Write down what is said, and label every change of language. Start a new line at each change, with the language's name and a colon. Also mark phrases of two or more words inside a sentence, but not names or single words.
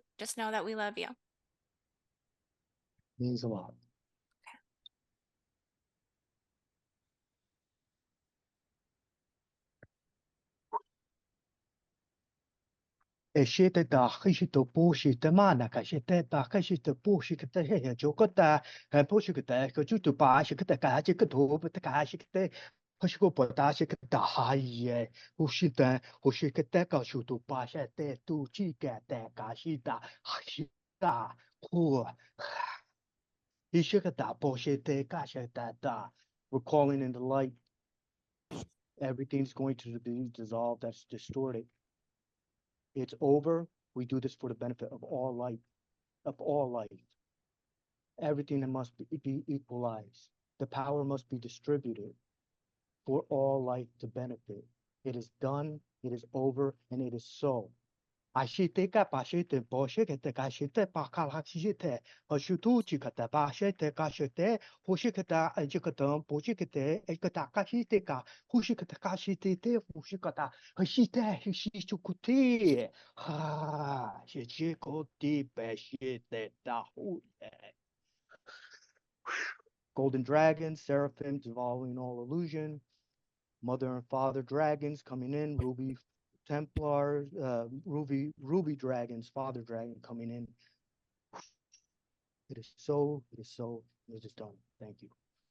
English: Just know that we love you. Means a lot. Shit da shit bullshit mana ka shit da ka shit bullshit da he jo ko da bullshit da ko ju tu ba shit da ka ji ko to ba ka shit da hoshi ko ba da shit da ha ye bullshit da hoshi ka da ka shu tu ba shit da tu ji ga da ka shit da ha shit da hu shit da bullshit da ka shit da. We're calling in the light. Everything's going to be dissolved. That's distorted. It's over. We do this for the benefit of all life, Everything that must be equalized. The power must be distributed for all life to benefit. It is done, it is over, and it is so. Ashiteka pashite boshikete kashite pakalakshite, Ashutuchikata bashete kashite, Hushikata ajikata, Boshikete, Ekata kashiteka, Hushikata kashite, Hushikata, Hashite, Hishichukuti, Ha, Shichikoti beshite dahuye. Golden dragons, seraphim, dissolving all illusion, mother and father dragons coming in, ruby templars, ruby dragons, father dragon coming in. It is so, it is done. Thank you.